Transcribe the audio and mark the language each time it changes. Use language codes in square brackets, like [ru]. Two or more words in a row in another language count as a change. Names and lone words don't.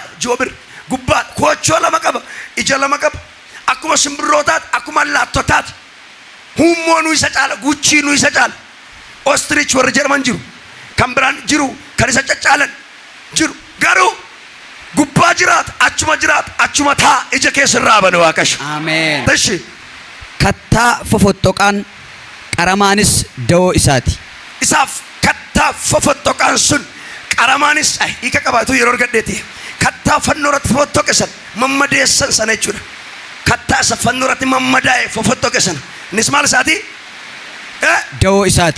[om] joobir gubbaadha koochoo lama qaba ija lama qaba akkuma simbirrootaati akkuma allaattotaati hummoo nu isa caala guchii nu isa caala ostrich warra jedhaman jiru kan biraan jiru kan isa caccaalan jiru garuu gubbaa jiraata achuma taa ija keessa irraa bane waaqash አሜን እሺ kattaa fofottoqaan Qaramaanis da'oo isaati. isaaf kattaa fofottoqaan sun qaramaanis hiika qabaatu yeroo argadheeti kattaa fannoo irratti fofottoqesan mammadeessan sana jechuudha. Kattaa isa fannoo irratti mammadaa'e fofottoqesan innis maal isaati? Da'oo isaati.